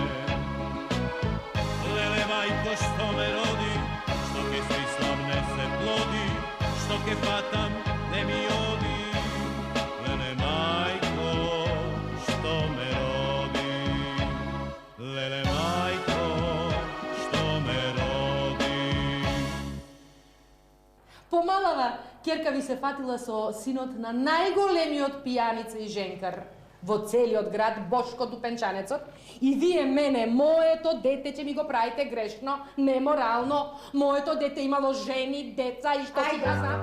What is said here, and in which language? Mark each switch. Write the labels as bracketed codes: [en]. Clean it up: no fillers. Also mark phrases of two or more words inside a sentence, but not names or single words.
[mk] Lele majko što me rodi, što ke smislam ne se plodi, što ke fatam ne mi odi. Lele majko što me rodi, lele majko što me rodi. Помалава, керка ви се фатила со синот на најголемиот пијаница и женкар во целиот град, Бошко Дупенчанецот, и вие мене, моето дете, ќе ми го правите грешно, неморално. Моето дете имало жени, деца и што си да знам.